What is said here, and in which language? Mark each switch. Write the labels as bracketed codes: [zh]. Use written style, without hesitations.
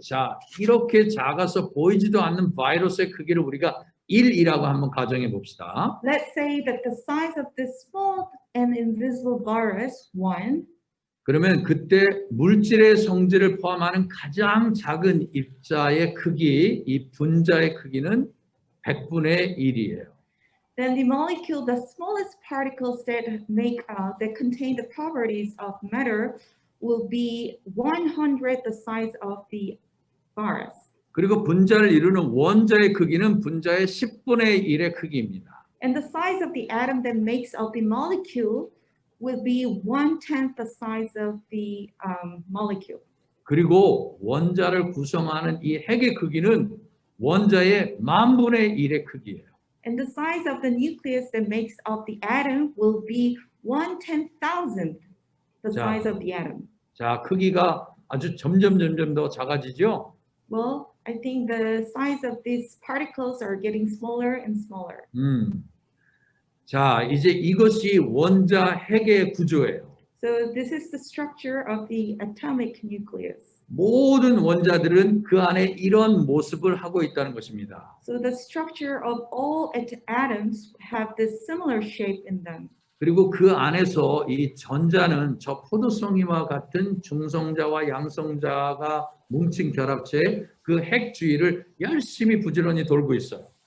[ko] 자, 이렇게 작아서 보이지도 않는 바이러스의 크기를 우리가 1이라고 한번 가정해 봅시다. [en] Let's say that the size of this small and invisible virus, 1, [ko] 그러면 그때 물질의 성질을 포함하는 가장 작은 입자의 크기, 이 분자의 크기는 100분의 1이에요. [en] then the molecule, the smallest particles that contain the properties of matter will be 100 the size of the virus. [ko] 그리고 분자를 이루는 원자의 크기는 분자의 10분의 1의 크기입니다. [en] And the size of the atom that makes up the molecule will be 1/10 the size of the molecule. [ko] 그리고 원자를 구성하는 이 핵의 크기는 원자의 10,000분의 1의 크기예요. [en] And the size of the nucleus that makes up the atom will be 1/10,000th the [ko] 자. [en] size of the atom. [ko] 자, 크기가 아주 점점 더 작아지죠? [en] Well, I think the size of these particles are getting smaller and smaller. [ko] 자, 이제 이것이 원자 핵의 구조예요. [en] So this is the structure of the atomic nucleus. [ko] 모든 원자들은 그 안에 이런 모습을 하고 있다는 것입니다. [en] So the structure of all atoms have this similar shape in them. [ko] 그리고 그 안에서 이 전자는 저 포도송이와 같은 중성자와 양성자가 뭉친 결합체의 그 핵 주위를 열심히 부지런히 돌고 있어요.